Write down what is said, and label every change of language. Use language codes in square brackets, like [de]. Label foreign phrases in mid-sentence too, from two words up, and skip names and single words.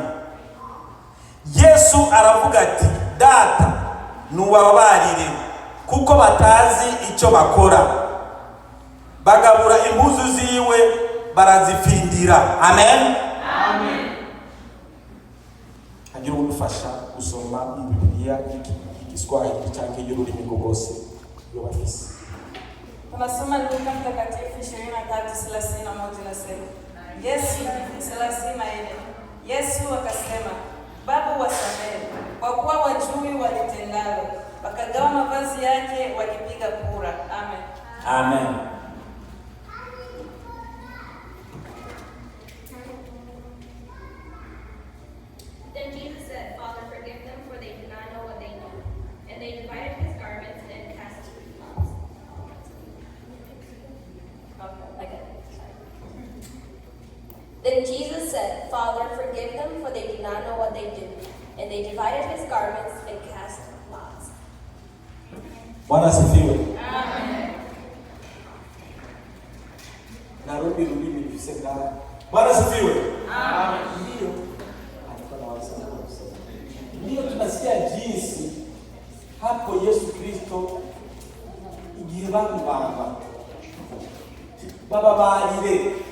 [rn] Yesu aravuga ati Data nubabarire kuko batazi icyo bakora. Bagabura impuzu ziwe barazifindira. Amen. Amen. Hagira udufasha gusoma mu Bibiliya y'Igiswahili cyangwa y'ururimi rwose yo bafise. [sw] Tunasoma Luka mtakatifu 23:31 nasema. Yesu 30 Yesu akasema, Baba wasamehe kwa kuwa wajui walitendalo. Wakagawa mavazi yake wakipiga kura. Amen. Amen. [en] Then Jesus said, Father, forgive them, for they do not know what they do. And they divided his garments and cast lots. Okay. Then Jesus said, Father, forgive them, for they do not know what they do. And they divided his garments and cast lots. [sw] Bwana sifiwe. Amen. Narudi rudi nifiseka. Bwana sifiwe. Amen. Ndio tunasikia jinsi hapo Yesu Kristo [rn] igihe bamubamba baba barire.